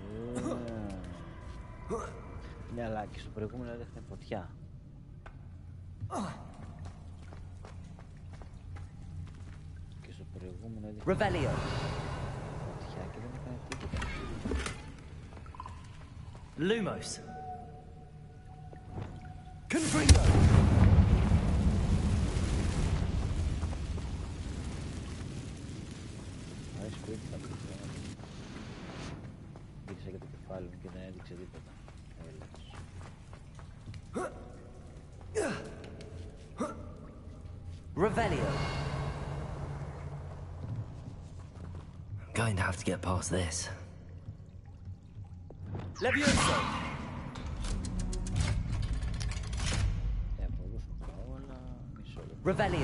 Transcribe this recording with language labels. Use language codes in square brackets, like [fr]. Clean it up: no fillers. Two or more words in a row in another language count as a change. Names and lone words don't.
[el] Ναι, αλλά και στο προηγούμενο έδειχνε φωτιά. Και στο προηγούμενο έδειχνε φωτιά και δεν έκανε τίποτα. [la] Lumos. Confringo. [el] Γύρισα για το κεφάλι μου και δεν έδειξε τίποτα. [la] Revelio. [en] I'm going to have to get past this. [la] Levioso. Revelio.